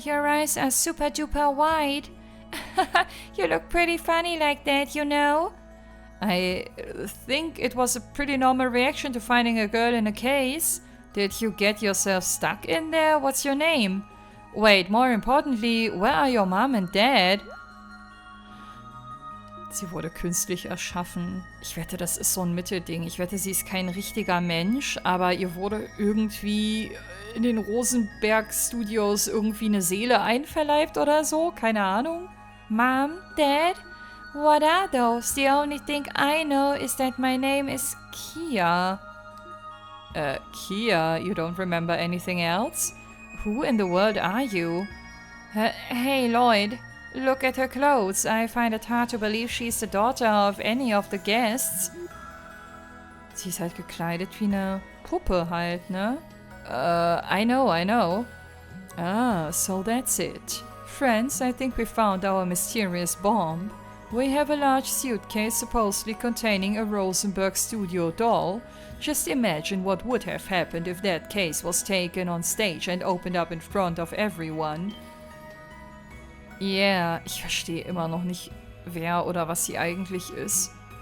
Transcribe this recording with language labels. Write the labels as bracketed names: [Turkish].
[English] Your eyes are super duper wide. You look pretty funny like that, you know? I think it was a pretty normal reaction to finding a girl in a case. Did you get yourself stuck in there? What's your name? Wait, more importantly, where are your mom and dad? [German] Sie wurde künstlich erschaffen. Ich wette, das ist so ein Mittelding. Ich wette, sie ist kein richtiger Mensch, aber ihr wurde irgendwie in den Rosenberg Studios irgendwie eine Seele einverleibt oder so. Keine Ahnung. [English] Mom, Dad, what are those? The only thing I know is that my name is Kia. Kia, you don't remember anything else? Who in the world are you? Hey, Lloyd. Look at her clothes. I find it hard to believe she's the daughter of any of the guests. [German] Sie ist halt gekleidet wie eine Puppe halt, ne? [English] I know. Ah, so that's it. Friends, I think we found our mysterious bomb. We have a large suitcase supposedly containing a Rosenberg studio doll. Just imagine what would have happened if that case was taken on stage and opened up in front of everyone. [German] Yeah, ich verstehe immer noch nicht, wer oder was sie eigentlich ist.